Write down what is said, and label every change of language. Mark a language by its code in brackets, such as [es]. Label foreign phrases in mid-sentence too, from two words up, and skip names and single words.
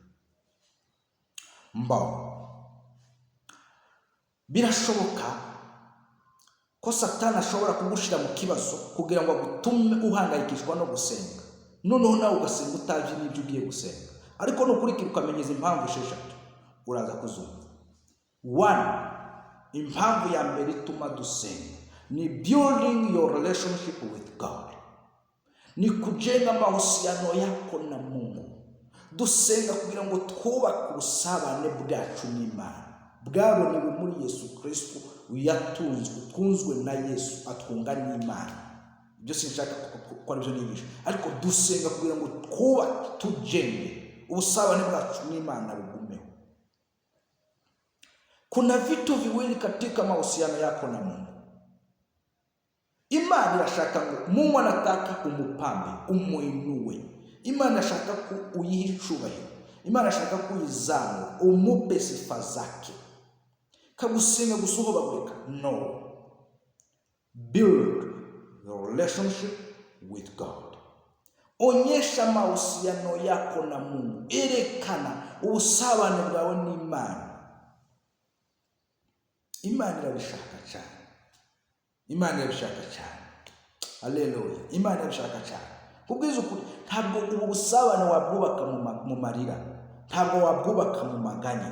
[rw] Birashoboka ko Satani ashobora kugushira mu kibazo kugira ngo agutume uhangayikishwa no gusenga, noneho nawe ugasenga utazi n'ibyo ugiye gusenga. Ariko nukurikira ukamenyeza impamvu esheshatu, uraza kuzumva. 1. Impamvu ya mbere ituma dusenga ni [en] building your relationship with God. [sw] Ni kujenga mahusiano yako na Mungu. [rw] Dusenga kugira ngo twubake ubusabane bwacu n'Imana, bwaboneye muri Yesu Kristo, twunzwe na Yesu atwunga n'Imana. Ibyo sinshaka ko aribyo nigisha, ariko dusenga kugira ngo twubake, tujenge ubusabane bwacu n'Imana bugumeho. [sw] Kuna vitu viwili katika mahusiano yako na Mungu. Imani inashaka ngo Mungu anataka umupambe, umuinue. [rw] Imana ashaka ko uyiha icubahiro, Imana ashaka ko uyizamura, umupe [sw] sifa zake. [rw] Kagusenga gusohobagurika? No. [en] Build your relationship with God. [sw] Onyesha mahusiano yako na Mungu. [rw] Erekana ubusabane bwawe n'Imana. Imana irabishaka cyane. Imana irabishaka cyane. Haleluya. Imana irabishaka cyane. Kubwiza ukuri, ntabwo ubu busabane wabwubaka mu marira, ntabwo wabwubaka mu maganya.